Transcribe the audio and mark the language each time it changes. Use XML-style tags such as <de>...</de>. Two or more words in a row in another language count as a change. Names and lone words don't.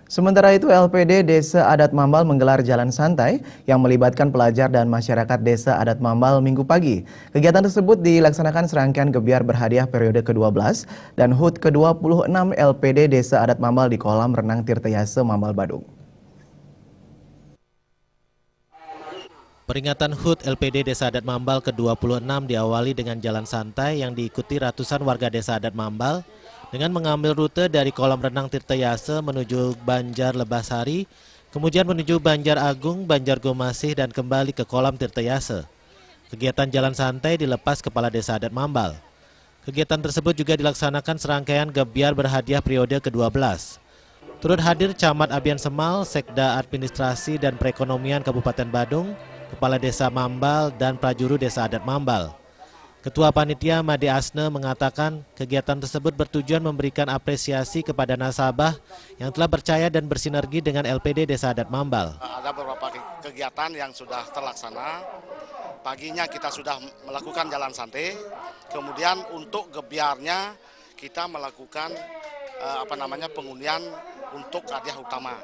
<id>Sementara itu, LPD Desa Adat Mambal menggelar jalan santai yang melibatkan pelajar dan masyarakat Desa Adat Mambal Minggu pagi. Kegiatan tersebut dilaksanakan serangkaian gebiar berhadiah periode ke-12 dan HUT ke-26 LPD Desa Adat Mambal di kolam renang Tirtayase Mambal Badung. Peringatan HUT LPD Desa Adat Mambal ke-26 diawali dengan jalan santai yang diikuti ratusan warga Desa Adat Mambal dengan mengambil rute dari kolam renang Tirtayase menuju Banjar Lebasari, kemudian menuju Banjar Agung, Banjar Gomasih, dan kembali ke kolam Tirtayase. Kegiatan jalan santai dilepas Kepala Desa Adat Mambal. Kegiatan tersebut juga dilaksanakan serangkaian gebiar berhadiah periode ke-12. Turut hadir Camat Abian Semal, Sekda Administrasi dan Perekonomian Kabupaten Badung, Kepala Desa Mambal, dan Prajuru Desa Adat Mambal. Ketua Panitia Made Asne mengatakan kegiatan tersebut bertujuan memberikan apresiasi kepada nasabah yang telah percaya dan bersinergi dengan LPD Desa Adat Mambal. Ada beberapa kegiatan yang sudah terlaksana. Paginya kita sudah melakukan jalan santai. Kemudian untuk gebiarnya kita melakukan pengundian untuk hadiah utama.</id>